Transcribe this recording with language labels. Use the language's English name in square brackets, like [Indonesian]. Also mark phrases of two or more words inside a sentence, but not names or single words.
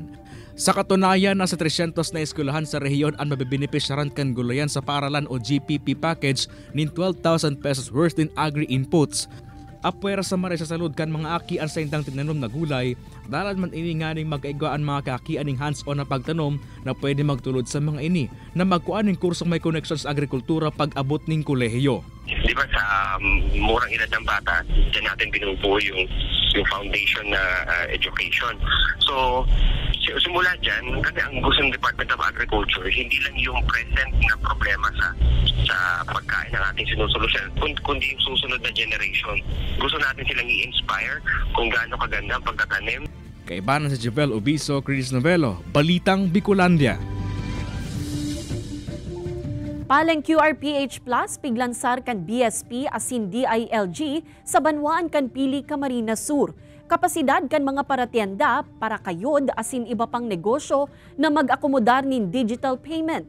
[Bikol] Sa katunayan, nasa 300 na eskwelahan sa rehiyon ang mabibinipisyaran kan gulayan sa paaralan o GPP package nin 12,000 [English] pesos worth in agri-inputs. [Bikol] Apwera sa maray sa salud kan mga akian sa indang tinanom na gulay, dalad man ini nga ning magkaigwaan mga kaakian ning hands-on na pagtanom na pwede magtulod sa mga ini na magkuan ning kursong may connections sa agrikultura pag abot ning kolehiyo. [Filipino] Di ba sa murang edad ng bata, dyan natin binubuo yung foundation na education. So, simula dyan, kasi ang gusto ng Department of Agriculture, hindi lang yung present na problema sa pagkain ng ating sinusolusyon, kundi yung susunod na generation. Gusto natin silang i-inspire kung gaano kaganda ang pagtatanim. [Bikol] Kaibanan sa Javel Obiso, Chris Novelo, Balitang Bicolandia. Paleng QRPH Plus piglansar kan BSP asin DILG sa Banwaan kan Pili, Camarines Sur. Kapasidad kan mga paratienda para kayod asin iba pang negosyo na mag-akomodar nin [English] digital payment.